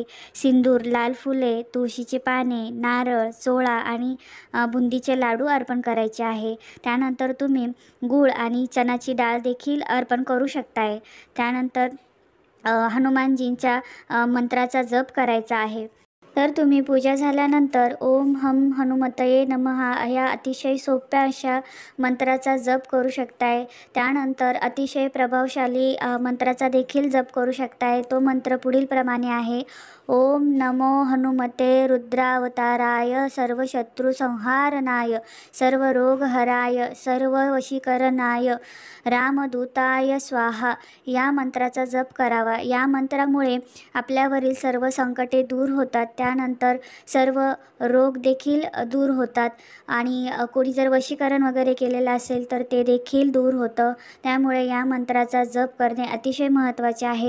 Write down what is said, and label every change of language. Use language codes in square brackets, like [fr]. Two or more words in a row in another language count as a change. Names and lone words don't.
[mr] सिंदूर, लाल फुले, तुळशीची पाने, नारळ, सोळा आणि बुंदीचे लाडू अर्पण करायचे आहे. त्यानंतर तुम्ही गूळ आणि चणाची डाळ देखील अर्पण करू शकताय. त्यानंतर हनुमानजींच्या मंत्राचा जप करायचा आहे. तर तुम्ही पूजा झाल्यानंतर [sa] ओम हम हनुमतये नमः [mr] ह्या अतिशय सोप्या अशा मंत्राचा जप करू शकताय. त्यानंतर अतिशय प्रभावशाली मंत्राचा देखील जप करू शकताय. तो मंत्र पुढील प्रमाणे आहे. [sa] ओम नमो हनुमते रुद्रावताराय सर्वशत्रुसंहारणाय सर्वरोगहराय सर्ववशीकरणाय रामदूताय स्वाहा. [mr] या मंत्राचा जप करावा. या मंत्रामुळे आपल्यावरील सर्व संकटे दूर होतात. त्यानंतर सर्व रोग देखील दूर होतात आणि कोणी जर वशीकरण वगैरे केलेलं असेल तर ते देखील दूर होतं. त्यामुळे या मंत्राचा जप करणे अतिशय महत्त्वाचे आहे.